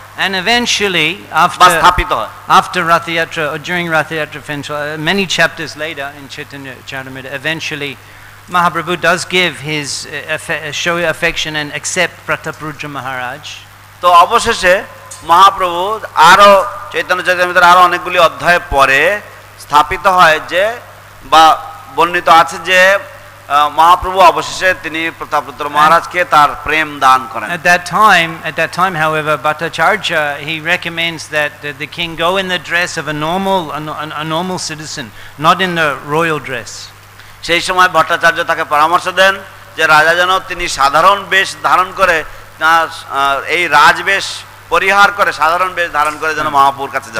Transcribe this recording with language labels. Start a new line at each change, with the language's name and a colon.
English: And eventually, after Rath Yatra, or during Rath Yatra, many chapters later in Chaitanya Charitamrita, eventually Mahaprabhu does give his show affection and accept Prataprudra Maharaj.
Bangla: তো অবশেষে মহাপ্রভু আরো চৈতন্য চরিতামৃতের আরো অনেকগুলি অধ্যায় পরে স্থাপিত হয় যে বা বর্ণিত আছে যে মহাপ্রভু অবশেষে তিনি প্রতাপরুদ্র মহারাজকে তার প্রেম দান করেন।
English: At that time, however, Bhattacharya he recommends that the king go in the dress of a normal citizen, not in the royal dress.
Bangla: সেই সময় ভট্টাচার্য তাকে পরামর্শ দেন যে রাজা যেন তিনি সাধারণ বেশ ধারণ করে, এই রাজবেশ পরিহার করে সাধারণ বেশ ধারণ করে যেন মহাপ্রভুর কাছে যান।